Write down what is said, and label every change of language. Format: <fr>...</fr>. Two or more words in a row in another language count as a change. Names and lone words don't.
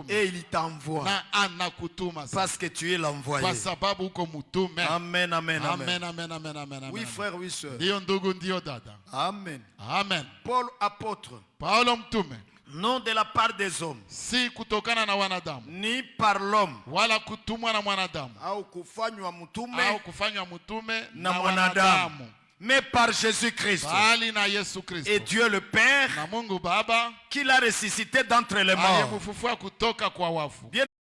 <fr>et il t'envoie</fr> <sw>na anakutuma</sw> <fr>parce que tu es l'envoyé.</fr> <sw>kwa sababu uko mtume. Amen, amen, amen, amen, amen, amen.</sw> <fr>Oui frère, oui sœur.</fr> <sw>Ndio ndugu, ndio dada. Amen. Amen.</sw> <fr>Paul apôtre,</fr> <sw>Paulo mtume,</sw> <fr>non de la part des hommes,</fr> <sw>si kutokana na wanadamu,</sw> <fr>ni par l'homme,</fr> <sw>wala kutumwa na mwanadamu, au kufanywa mtume, au kufanywa mtume na mwanadamu,</sw> <fr>mais par Jésus-Christ,</fr> <sw>bali na Yesu Kristo,</sw> <fr>et Dieu le Père,</fr> <sw>na Mungu Baba,</sw> <fr>qui l'a ressuscité d'entre les morts.</fr> <sw>aliyemfufua kutoka kwa wafu.</sw> <fr>Bien</fr>